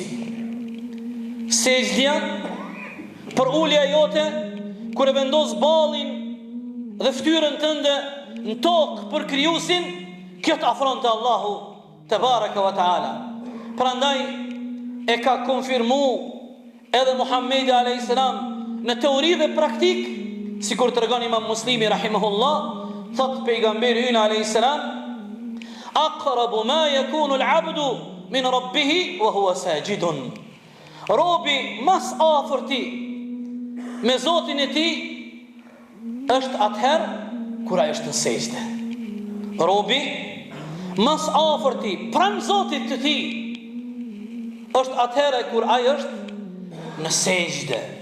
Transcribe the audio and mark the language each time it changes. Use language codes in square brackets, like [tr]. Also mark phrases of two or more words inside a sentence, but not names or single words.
[sq] Sejdja për ulja jote, kur e vendos ballin dhe fytyrën tënde në tokë për krijuesin, kjo të afron të Allahu [ar] تبارك وتعالى. [sq] Prandaj e ka konfirmu edhe Muhamedi [ar] عليه السلام [sq] në teori dhe praktik, sikur tregon Imam Muslimi rahimahullah, thot pejgamberi ynë [ar] عليه السلام: أقرب ما يكون العبد من ربه وهو ساجد. [sq] Robi mas afërti me Zotin e tij është atëherë kur ai është në sejdë. Robi mas afërti pranë Zotit të tij është atëherë kur ai është në sejdë.